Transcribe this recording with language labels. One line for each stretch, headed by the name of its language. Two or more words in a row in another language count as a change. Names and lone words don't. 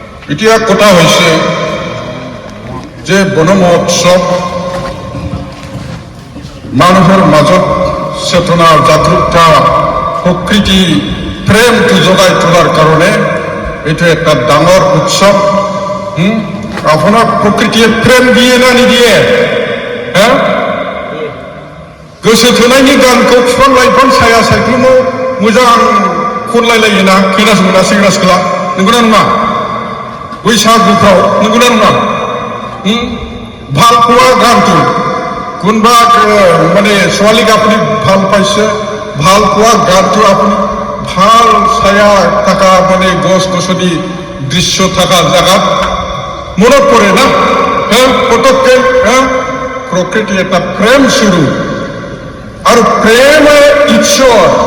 Assamese: এতিয়া কথা হৈছে যে বন মহোৎসৱ মানুহৰ মাজত চেতনা জাগৃতা প্ৰকৃতি প্ৰেমটো জগাই তোলাৰ কাৰণে এইটো এটা ডাঙৰ উৎসৱ আপোনাক প্ৰকৃতিয়ে প্ৰেম দিয়ে না নিদিয়ে
Bodo: गोसो थोनायनि गानखौ बिफां लाइफां साया सायख्लुमाव मोजां खनलायलायोना खोनासङोना सेंग्रा सिख्ला नंगौना नङा बैसागुफ्राव नंगौना नङा
Assamese: ভাল পোৱা গানটো কোনোবা মানে ছোৱালীক আপুনি ভাল পাইছে ভাল পোৱা গানটো আপুনি ভাল ছায়া থকা মানে গছ গছনি দৃশ্য থকা জায়গাত মনত পৰে না পটককে প্ৰকৃতি এটা প্ৰেম স্বৰূপ আৰু প্ৰেমে ঈশ্বৰ